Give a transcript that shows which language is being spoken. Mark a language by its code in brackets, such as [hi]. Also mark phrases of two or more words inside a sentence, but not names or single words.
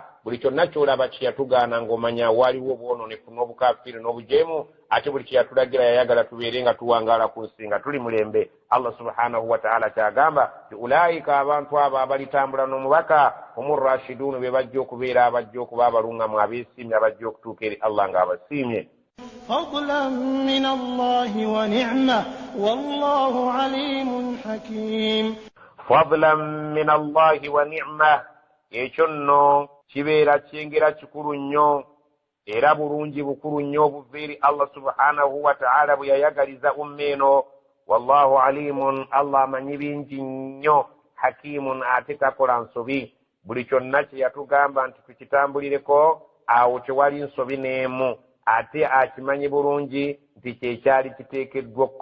[lg] Buli kyonna ky'olaba kye yatugaana ng'omanya waliwo obwononefu n'obukafiiri n'obujeemu, ate buli kye yatulagira yayagala tubeere nga tuwangaala ku nsi nga tuli mulembe. Allah [ar] سبحانه وتعالى [lg] kyagamba nti ulaayika, abantu abo abalitambula n'omubaka, [ar] هم الراشدون, [lg] be bajja okubeera abajja okuba abaluŋŋamu abeesiimye, abajja okutuuka eri Allah ng'abasiimye. [ar] فضلا من الله ونعمة والله عليم حكيم. فضلا من الله ونعمة, [lg] ekyo nno kibeera kyengera kikulu nnyo era bulungi bukulu nnyo obuva eri Allah [ar] سبحانه وتعالى [lg] bwe yayagaliza umma eno. [ar] والله عليم, [lg] Allah amanyi bingi nnyo, hakimun, ate takola nsobi. Buli kyonna kye yatugamba nti tukitambulireko, awo tewali nsobi n'emu, ate akimanyi bulungi nti kyekyali kiteekeddwa okukola.